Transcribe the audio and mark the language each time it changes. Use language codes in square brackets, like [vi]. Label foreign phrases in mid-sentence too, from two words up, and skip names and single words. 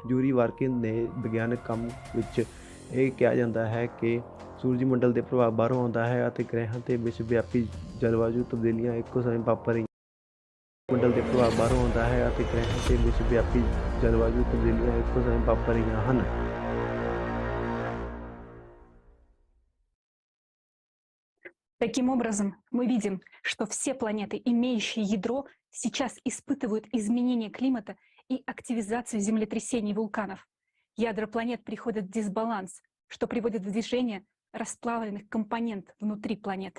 [pa] ਯੂਰੀ ਵਾਰਕਿਨ ਦੇ ਵਿਗਿਆਨਕ ਕੰਮ ਵਿੱਚ ਇਹ ਕਿਹਾ ਜਾਂਦਾ ਹੈ ਕਿ ਸੂਰਜੀ ਮੰਡਲ ਦੇ ਪ੍ਰਭਾਵ ਬਾਹਰੋਂ ਆਉਂਦਾ ਹੈ ਅਤੇ ਗ੍ਰਹਿਾਂ ਤੇ ਵਿਸ਼ਵ ਵਿਆਪੀ ਜਲਵਾਯੂ ਤਬਦੀਲੀਆਂ ਇੱਕੋ ਸਮੇਂ ਵਾਪਰ ਰਹੀਆਂ। ਮੰਡਲ ਦੇ ਪ੍ਰਭਾਵ ਬਾਹਰੋਂ ਆਉਂਦਾ ਹੈ ਅਤੇ ਗ੍ਰਹਿਾਂ ਤੇ ਵਿਸ਼ਵ ਵਿਆਪੀ ਜਲਵਾਯੂ ਤਬਦੀਲੀਆਂ ਇੱਕੋ ਸਮੇਂ ਵਾਪਰ ਰਹੀਆਂ ਹਨ। [ru] Таким образом, мы видим, что все планеты, имеющие ядро, сейчас испытывают изменение климата и активизацию землетрясений и вулканов. Ядра планет приходят в дисбаланс, что приводит в движение расплавленных компонент внутри планет.